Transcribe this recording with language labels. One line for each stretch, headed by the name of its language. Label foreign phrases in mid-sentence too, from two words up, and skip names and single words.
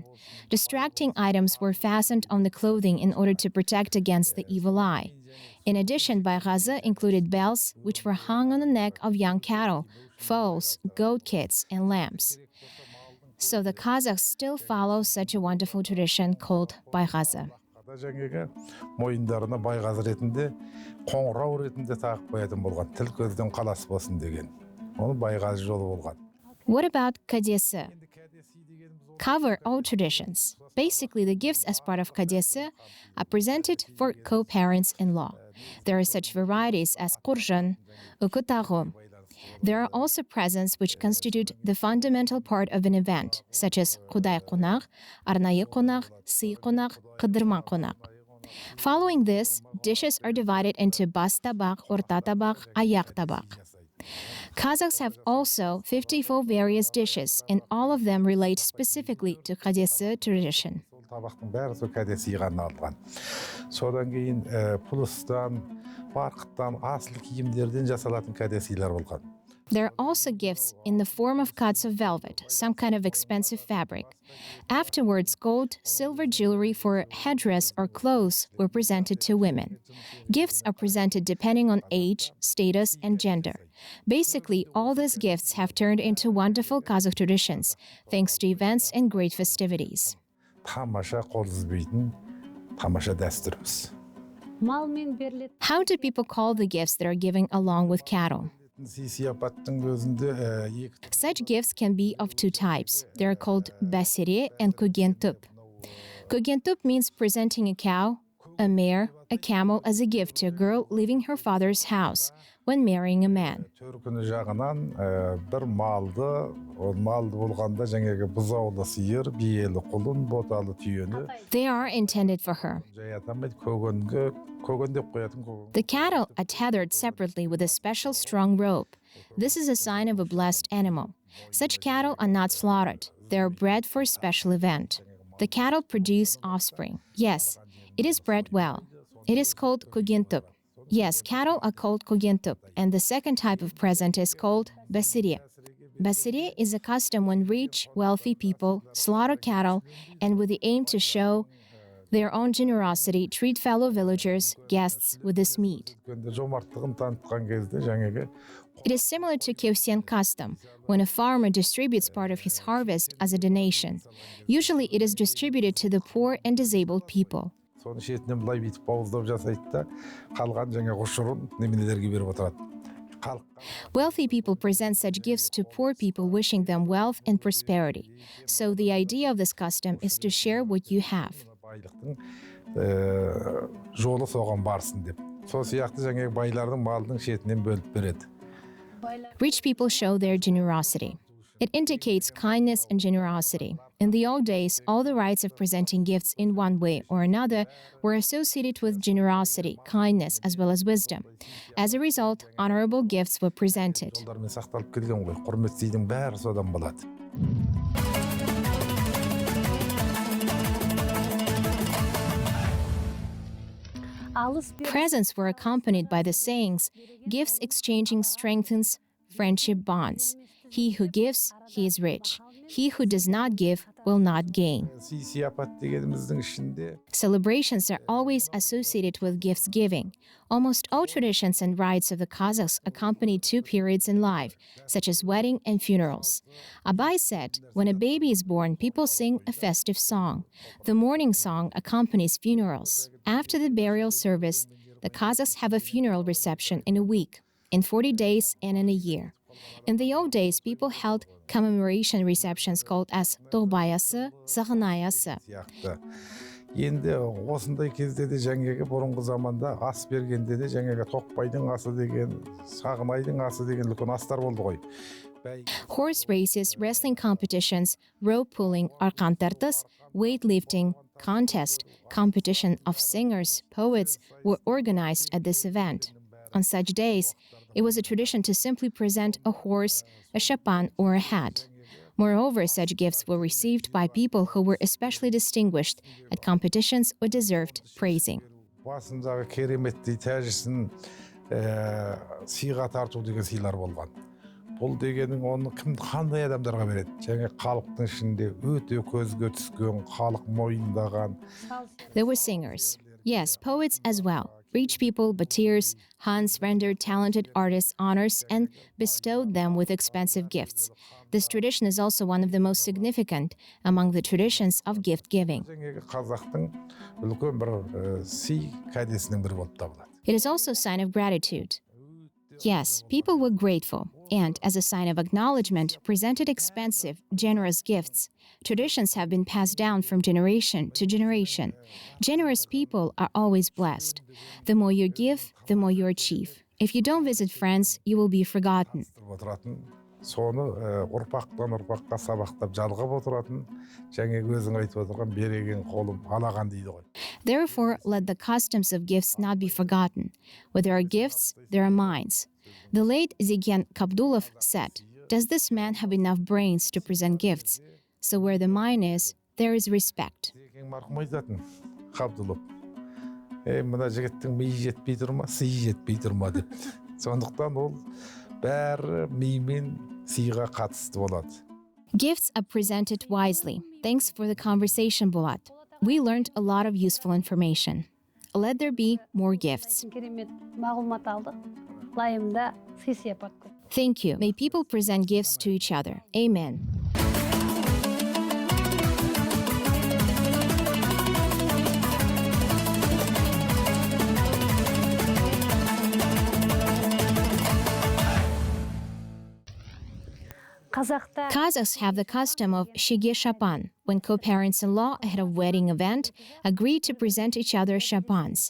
English: Distracting items were fastened on the clothing in order to protect against the evil eye. In addition, baygazi included bells, which were hung on the neck of young cattle, foals, goat kits, and lambs. So the Kazakhs still follow such a wonderful tradition called baygazi.
Kazakh: Мойындарына байғазы ретінде қоңырау ретінде тағып қоятын болған, тіл көзден қалас болсын деген. Оны байғазы жолы болған.
English: What about kadesi? Cover all traditions. Basically, the gifts as part of kadesi are presented for co-parents-in-law. There are such varieties as qurjan, ukutaghu. There are also presents which constitute the fundamental part of an event, such as
Kazakh: quday qonaq, arnayı qonaq, sıy qonaq, qıdırma qonaq.
English: Following this, dishes are divided into
Kazakh: bas tabaq, orta tabaq, аяқ tabaq.
English: Kazakhs have also 54 various dishes, and all of them relate specifically to kadesi tradition.
Kazakh: Табақтың бәрі сол кәдесиге арналған. Содан кейін пұлыстан, барқыттан, асыл киімдерден жасалатын кәдесилер болған.
English: There are also gifts in the form of cuts of velvet, some kind of expensive fabric. Afterwards, gold, silver jewelry for headdress or clothes were presented to women. Gifts are presented depending on age, status, and gender. Basically, all these gifts have turned into wonderful Kazakh traditions, thanks to events and great festivities.
Kazakh: Тамаша қол үзбейтін тамаша дәстүріміз. Мал мен беріледі.
English: How do people call the gifts that are given along with cattle?
Kazakh: Сый-сияпаттың өзінде
English: Such gifts can be of two types. They are called basire and kugentup. Kugentup means presenting a cow, a mare, a camel as a gift to a girl leaving her father's house when marrying a man.
Kazakh: Төркіні жағынан бір малды, ол малды болғанда жаңағы бұзаулы сиыр, биелі құлын, боталы түйені.
English: They are intended for her.
Kazakh: Жай атамайды көгөн деп қоятын көгөн.
English: The cattle are tethered separately with a special strong rope. This is a sign of a blessed animal. Such cattle are not slaughtered. They are bred for a special event. The cattle produce offspring. Yes, it is bred well. It is called kugentup. Yes, cattle are called kugentup, and the second type of present is called basire. Basire is a custom when rich, wealthy people slaughter cattle and with the aim to show their own generosity, treat fellow villagers, guests with this meat.
Kazakh: Жомарттығын танытқан кезде жаңағы
English: It is similar to Kevsian custom, when a farmer distributes part of his harvest as a donation. Usually it is distributed to the poor and disabled people.
Kazakh: соны шетінен былай бүйтіп бауыздап жасайды да, қалған жаңағы ұшырын неменелерге беріп отырады.
English: Wealthy people present such gifts to poor people, wishing them wealth and prosperity. So the idea of this custom is to share what you have.
Kazakh: Байлықтың жолы соған барсын деп. Сол сияқты жаңағы байлардың малының шетінен бөліп береді.
English: Rich people show their generosity. It indicates kindness and generosity. In the old days, all the rites of presenting gifts in one way or another were associated with generosity, kindness, as well as wisdom. As a result, honorable gifts were presented.
Kazakh: Жолдармен сақталып келген ғой. Құрметтейдің бәрі содан болады.
English: Presents were accompanied by the sayings, gifts exchanging strengthens friendship bonds. He who gives, he is rich. He who does not give will not gain.
Kazakh: Сый-сияпат дегеніміздің ішінде
English: Celebrations are always associated with gifts giving. Almost all traditions and rites of the Kazakhs accompany two periods in life, such as wedding and funerals. Abai said, when a baby is born, people sing a festive song. The mourning song accompanies funerals. After the burial service, the Kazakhs have a funeral reception in a week, in 40 days, and in a year. In the old days, people held commemoration receptions called as Tobayası, Sağınayası.
Kazakh: сияқты. Енді осындай кезде де жаңағы бұрынғы заманда ас бергенде де жаңағы тоқбайдың асы деген, сағынайдың асы деген үлкен астар болды ғой.
English: Horse races, wrestling competitions, rope pulling, arkantartas, weightlifting, contest, competition of singers, poets were organized at this event. On such days, it was a tradition to simply present a horse, a chapan, or a hat. Moreover, such gifts were received by people who were especially distinguished at competitions or deserved praising.
Kazakh: Басындағы кереметтей тәжісін сыйға тарту деген сыйлар болған. Бұл дегенің оны қандай адамдарға береді? Және халықтың ішінде өте көзге түскен, халық мойындаған.
English: There were singers. Yes, poets as well. Rich people, batirs, Hans rendered talented artists honors and bestowed them with expensive gifts. This tradition is also one of the most significant among the traditions of gift giving.
Kazakh: Қазақтың үлкен бір сый кәдесінің бірі болып табылады.
English: It is also a sign of gratitude. Yes, people were grateful and, as a sign of acknowledgement, presented expensive, generous gifts. Traditions have been passed down from generation to generation. Generous people are always blessed. The more you give, the more you achieve. If you don't visit friends, you will be forgotten.
Kazakh: Соны ұрпақтан ұрпаққа сабақтап жалғап отыратын, және өзің айтып отырған береген қолым алаған дейді ғой.
English: Therefore, let the customs of gifts not be forgotten. Where there are gifts, there are minds. The late Zigen Kabdulov said, "Does this man have enough brains to present gifts? So where the mind is, there is respect."
Kazakh: Марқұм айтатын, Қабдулов. Мына жігіттің миы жетпей тұр ма, сыйы жетпей тұр ма деп. Сондықтан ол бәрі мимен сыйға қатысты болады.
English: Gifts are presented wisely. Thanks for the conversation, Bolat. We learned a lot of useful information. Let there be more gifts.
Kazakh: керемет мағлұмат алдық. Лайымда сый-сияпат көп.
English: Thank you. May people present gifts to each other. Amen. Kazakhs have the custom of shige chapan, when co-parents-in-law ahead of wedding event agree to present each other chapans.